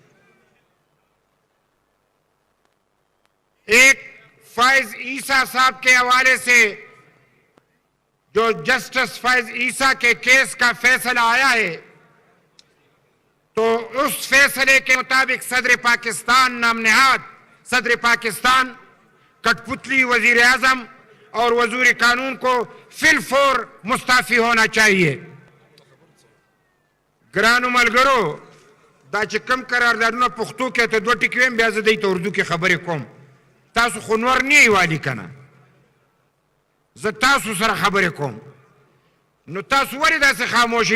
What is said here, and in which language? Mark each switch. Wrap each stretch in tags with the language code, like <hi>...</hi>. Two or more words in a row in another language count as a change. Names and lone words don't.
<ur>ایک فائز عیسیٰ صاحب کے حوالے سے جو جسٹس فائز عیسیٰ کے کیس کا فیصلہ آیا ہے، تو اس فیصلے کے مطابق صدر پاکستان نام نہاد صدر پاکستان، کٹ پتلی وزیر اعظم اور وزیر قانون کو فی الفور مستعفی ہونا چاہیے۔</ur> <ps>گرانو ملگرو دا چکم قراردادونه پښتو کې ته دوه ټکي ویم، بیا زه دې ته اردو کې خبرې کوم. تاسو خو نور نه یې والي که نه، زه تاسو سره خبرې کوم. نو تاسو ولې داسې خاموشئ؟</ps>